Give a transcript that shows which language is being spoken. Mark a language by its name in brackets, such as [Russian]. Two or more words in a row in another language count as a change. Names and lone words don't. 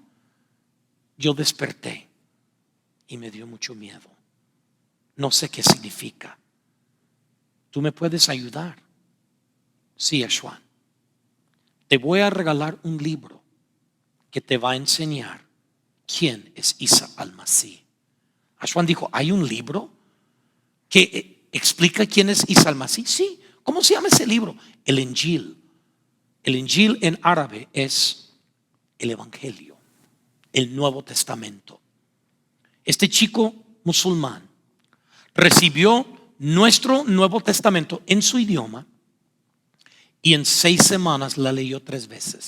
[Spanish] Yo desperté y me dio mucho miedo. No sé qué significa. ¿Tú me puedes ayudar? Sí, Ashwan. Te voy a regalar un libro que te va a enseñar quién es Isa al-Masí. Ashwan dijo: ¿hay un libro que explica quién es Isa al-Masí? Sí. ¿Cómo se llama ese libro? El Injil. El Injil en árabe es el Evangelio, el Nuevo Testamento. Este chico musulmán recibió nuestro Nuevo Testamento en su idioma y en 6 semanas la leyó 3 veces.